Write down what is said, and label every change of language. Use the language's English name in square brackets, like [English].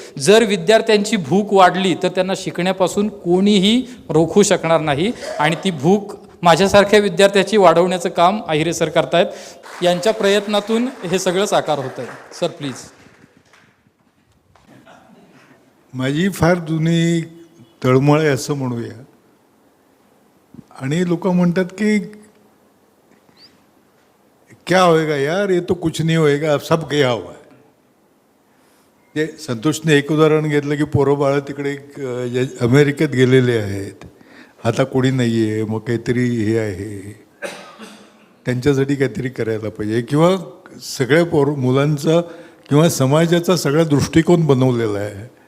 [Marathi] जर विद्यार्थ्यांची भूक वाढली तर त्यांना शिकण्यापासून कोणीही रोखू शकणार नाही. आणि ती भूक माझ्यासारख्या विद्यार्थ्याची वाढवण्याचं काम आहिरे सर करतायत. यांच्या प्रयत्नातून हे सगळं साकार होतं आहे. [English] Sir please. [Marathi] माझी फार जुनी तळमळ आहे असं म्हणूया. आणि लोक म्हणतात की [Hindi] क्या होएगा यार, ये तो कुछ नहीं होएगा, अब सब गया हुआ है. [Marathi] जे संतोषने एक उदाहरण घेतलं की पोरं बाळं तिकडे अमेरिकेत गेलेले आहेत, आता कोणी नाही आहे, मग काहीतरी हे आहे, त्यांच्यासाठी काहीतरी करायला पाहिजे, किंवा सगळ्या मुलांचा किंवा समाजाचा सगळा दृष्टिकोन बनवलेला आहे.